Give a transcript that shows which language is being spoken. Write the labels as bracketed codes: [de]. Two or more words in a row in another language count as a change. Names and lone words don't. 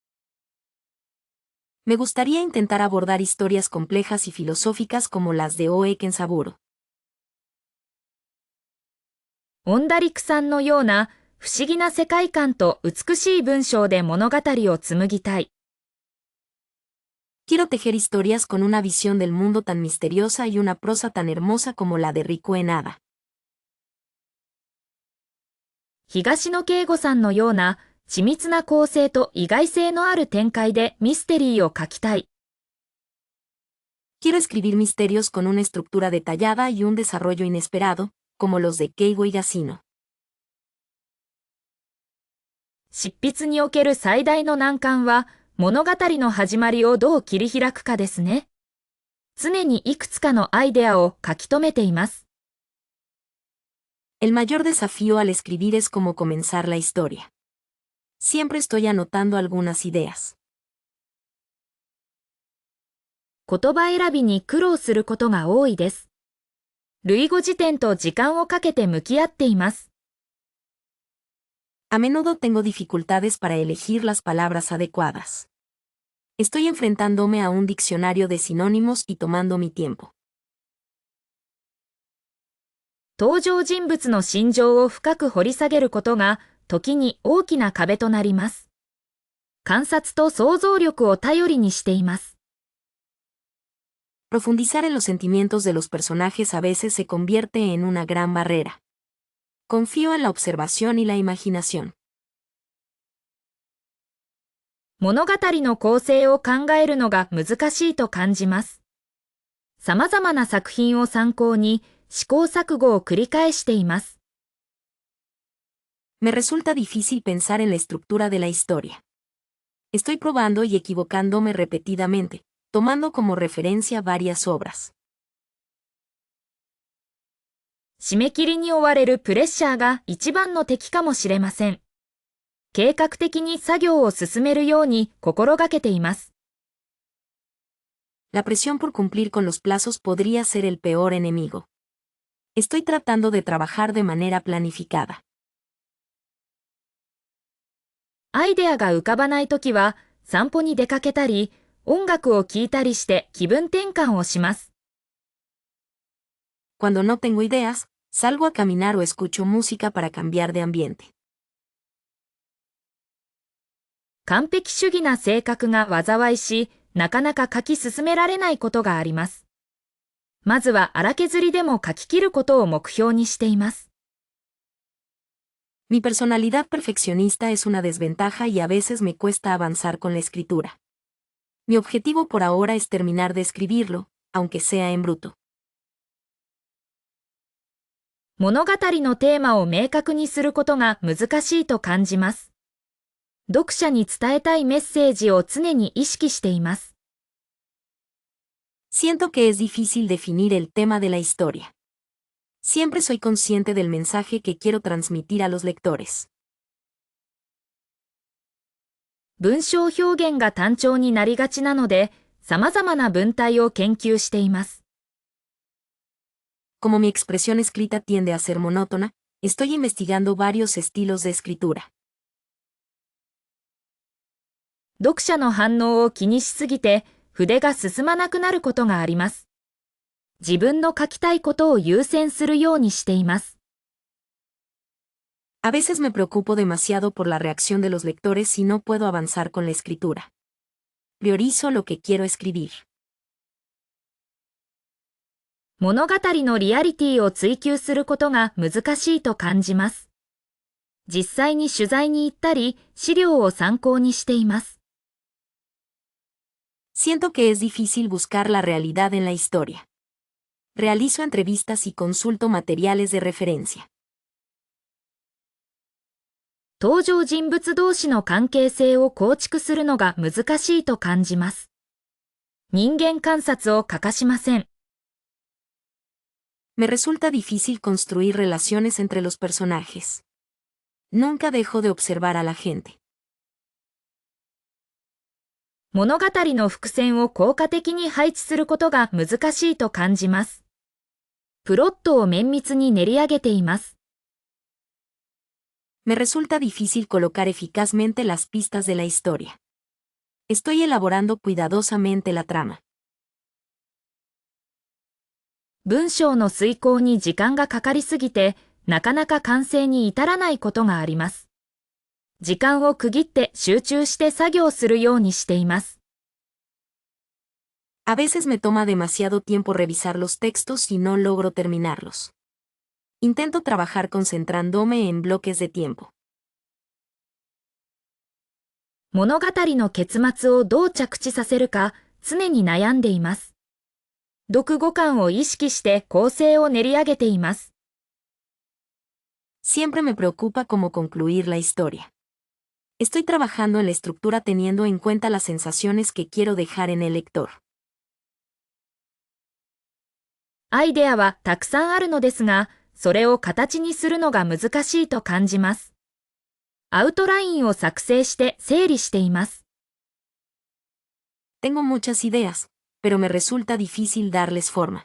[es] Me gustaría intentar abordar historias complejas y filosóficas como las de Oe Kenzaburo. [ja] オンダリクさんのような不思議な世界観と美しい文章で物語を紡ぎたい。 [es] Quiero tejer historias con una visión del mundo tan misteriosa y una prosa tan hermosa como la de Riku Enada. [ja] 東野圭吾さんのような緻密な構成と意外性のある展開でミステリーを書きたい。 [es] Quiero escribir misterios con una estructura detallada y un desarrollo inesperado, como los de Keigo Higashino. [ja] 執筆における最大の難関は物語の始まりをどう切り開くかですね。常にいくつかのアイデアを書き留めています。 [es] El mayor desafío al escribir es cómo comenzar la historia. Siempre estoy anotando algunas ideas. [ja] 言葉選びに苦労することが多いです。類語辞典と時間をかけて向き合っています。 [es] A menudo tengo dificultades para elegir las palabras adecuadas. Estoy enfrentándome a un diccionario de sinónimos y tomando mi tiempo. [ja] 登場人物の心情を深く掘り下げることが時に大きな壁となります。観察と想像力を頼りにしています。 [es] Profundizar en los sentimientos de los personajes a veces se convierte en una gran barrera. Confío en la observación y la imaginación. [ja] 物語の構成を考えるのが難しいと感じます。様々な作品を参考に試行錯誤を繰り返しています。 [es] Me resulta difícil pensar en la estructura de la historia. Estoy probando y equivocándome repetidamente, tomando como referencia varias obras. [ja] 締め切りに追われるプレッシャーが一番の敵かもしれません。計画的に作業を進めるように心がけています。 [es] La presión por cumplir con los plazos podría ser el peor enemigo. Estoy tratando de trabajar de manera planificada. [ja] アイデアが浮かばないときは散歩に出かけたり、音楽を聴いたりして気分転換をします。 [es] Cuando no tengo ideas, salgo a caminar o escucho música para cambiar de ambiente. [ja] 完璧主義な性格が災いし、なかなか書き進められないことがあります。まずは荒削りでも書き切ることを目標にしています。 [es] Mi personalidad perfeccionista es una desventaja y a veces me cuesta avanzar con la escritura. Mi objetivo por ahora es terminar de escribirlo, aunque sea en bruto. [ja] 物語のテーマを明確にすることが難しいと感じます。読者に伝えたいメッセージを常に意識しています。 [es] Siento que es difícil definir el tema de la historia. Siempre soy consciente del mensaje que quiero transmitir a los lectores. [ja] 文章表現が単調になりがちなので、様々な文体を研究しています。 [es] Como mi expresión escrita tiende a ser monótona, estoy investigando varios estilos de escritura. [ja] 読者の反応を気にしすぎて、筆が進まなくなることがあります。自分の書きたいことを優先するようにしています。 [es] A veces me preocupo demasiado por la reacción de los lectores y no puedo avanzar con la escritura. Priorizo lo que quiero escribir. [ja] 物語のリアリティを追求することが難しいと感じます。実際に取材に行ったり、資料を参考にしています。 [es] Siento que es difícil buscar la realidad en la historia. Realizo entrevistas y consulto materiales de referencia. [ja] 登場人物同士の関係性を構築するのが難しいと感じます。人間観察を欠かしません。 [es] Me resulta difícil construir relaciones entre los personajes. Nunca dejo de observar a la gente. [ja] 物語の伏線を効果的に配置することが難しいと感じます。プロットを綿密に練り上げています。 [es] Me resulta difícil colocar eficazmente las pistas de la historia. Estoy elaborando cuidadosamente la trama. [ja] 文章の遂行に時間がかかりすぎて、なかなか完成に至らないことがあります。時間を区切って集中して作業するようにしています。 [es] A veces me toma demasiado tiempo revisar los textos y no logro terminarlos. Intento trabajar concentrándome en bloques de tiempo. [ja] 物語の結末をどう着地させるか常に悩んでいます。読後感を意識して構成を練り上げています。 [es] Siempre me preocupa cómo concluir la historia. Estoy trabajando en la estructura teniendo en cuenta las sensaciones que quiero dejar en el lector. [ja] アイデアはたくさんあるのですが、それを形にするのが難しいと感じます。アウトラインを作成して整理しています。 [es] Tengo muchas ideas, pero me resulta difícil darles forma.